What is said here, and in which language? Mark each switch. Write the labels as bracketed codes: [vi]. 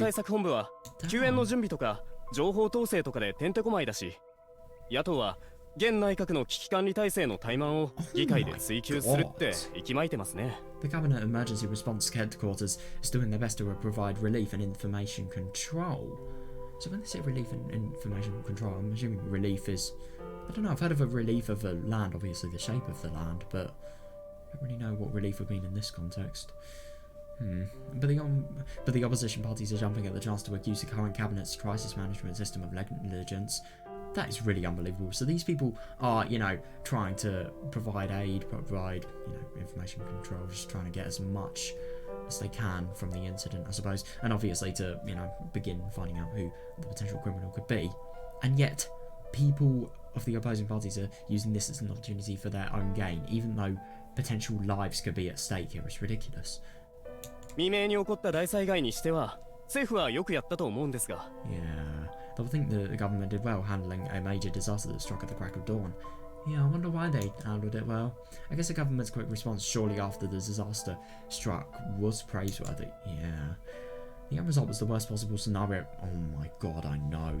[ja] 対策本部は救援の準備とか情報統制とかでてんてこまいだし、野党は現内閣の危機管理体制の怠慢を議会で追及するって息巻いてますね。 [en] The Cabinet Emergency Response Headquarters is doing their best to provide relief and information control. So when they say relief and information control, I'm assuming relief is... I don't know, I've heard of a relief of a land, obviously the shape of the land, but I don't really know what relief would mean in this context. But the opposition parties are jumping at the chance to accuse the current cabinet's crisis management system of negligence. That is really unbelievable. So these people are, you know, trying to provide aid, provide, you know, information control, just trying to get as much as they can from the incident, I suppose, and obviously to, you know, begin finding out who the potential criminal could be. And yet, people of the opposing parties are using this as an opportunity for their own gain, even though potential lives could be at stake here. It's ridiculous. [ja] 未明に起こった大災害にしては政府はよくやったと思うんですが。 [en] Yeah, I think the government did well handling a major disaster that struck at the crack of dawn. Yeah, I wonder why they handled it well. I guess the government's quick response shortly after the disaster struck was praiseworthy. Yeah. The end result was the worst possible scenario. Oh my god, I know.